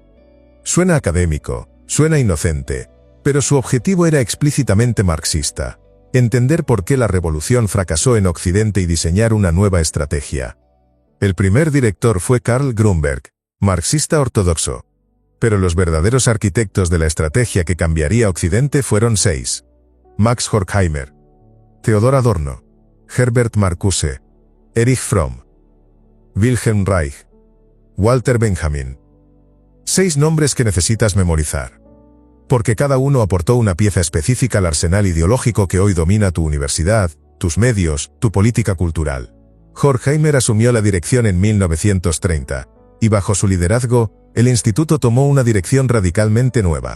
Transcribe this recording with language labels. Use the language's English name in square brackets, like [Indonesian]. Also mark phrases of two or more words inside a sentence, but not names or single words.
[Spanish] Suena académico, suena inocente, pero su objetivo era explícitamente marxista. Entender por qué la revolución fracasó en Occidente y diseñar una nueva estrategia. El primer director fue Karl Grünberg, marxista ortodoxo. Pero los verdaderos arquitectos de la estrategia que cambiaría Occidente fueron 6. Max Horkheimer, Theodor Adorno, Herbert Marcuse, Erich Fromm, Wilhelm Reich, Walter Benjamin. 6 nombres que necesitas memorizar. Porque cada uno aportó una pieza específica al arsenal ideológico que hoy domina tu universidad, tus medios, tu política cultural. Horkheimer asumió la dirección en 1930, y bajo su liderazgo, el instituto tomó una dirección radicalmente nueva.